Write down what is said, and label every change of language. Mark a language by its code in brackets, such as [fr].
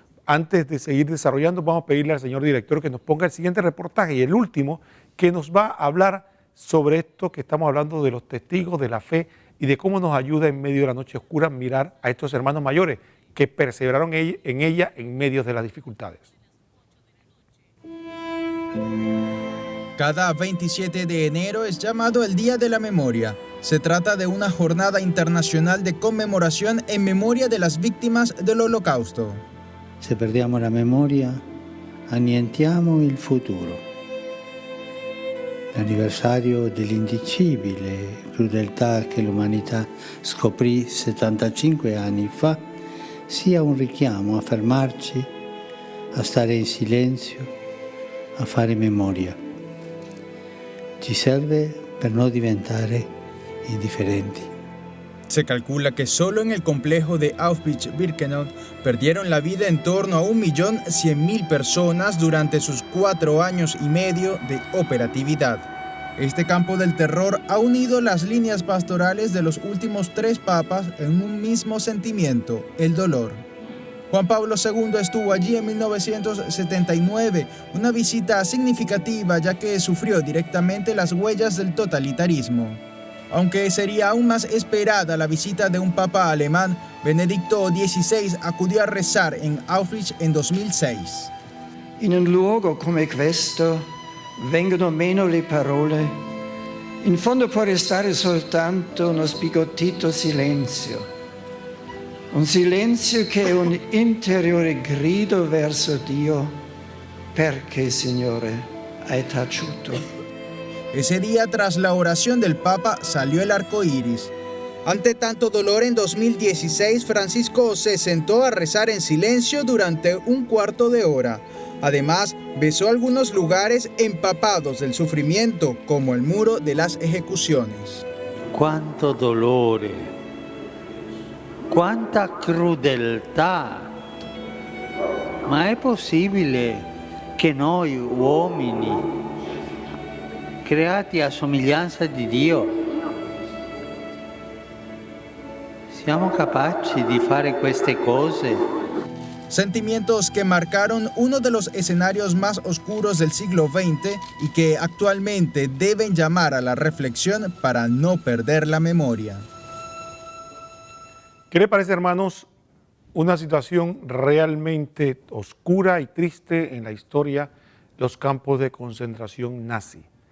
[es] Antes de seguir desarrollando, vamos a pedirle al señor director que nos ponga el siguiente reportaje y el último, que nos va a hablar sobre esto que estamos hablando de los testigos de la fe y de cómo nos ayuda en medio de la noche oscura mirar a estos hermanos mayores que perseveraron en ella en medio de las dificultades. Cada 27 de enero es llamado el Día de la Memoria. Se trata de una jornada internacional de conmemoración en memoria de las víctimas del Holocausto. [it] Se perdiamo la memoria, annientiamo il futuro. L'anniversario dell'indicibile crudeltà che l'umanità scoprì 75 anni fa sia un richiamo a fermarci, a stare in silenzio, a fare memoria. Ci serve per non diventare indifferenti. [es] Se calcula que solo en el complejo de Auschwitz-Birkenau perdieron la vida en torno a 1.100.000 personas durante sus 4 años y medio de operatividad. Este campo del terror ha unido las líneas pastorales de los últimos 3 papas en un mismo sentimiento, el dolor. Juan Pablo II estuvo allí en 1979, una visita significativa ya que sufrió directamente las huellas del totalitarismo. Aunque sería aún más esperada la visita de un papa alemán, Benedicto XVI acudió a rezar en Auschwitz en 2006. [it] In un luogo come questo vengono meno le parole. In fondo può restare soltanto uno sbigottito silenzio. Un silenzio che è un interiore grido verso Dio. Perché, Signore, hai taciuto? [es] Ese día, tras la oración del Papa, salió el arco iris. Ante tanto dolor, en 2016, Francisco se sentó a rezar en silencio durante un cuarto de hora. Además, besó algunos lugares empapados del sufrimiento, como el muro de las ejecuciones. [it] Quanto dolore! Quanta crudeltà! Ma è possibile che noi uomini, creati a somiglianza di Dio, siamo capaci di fare queste cose? [es] Sentimientos que marcaron uno de los escenarios más oscuros del siglo XX y que actualmente deben llamar a la reflexión para no perder la memoria. ¿Qué le parece, hermanos? Una situación realmente oscura y triste en la historia, los campos de concentración nazi.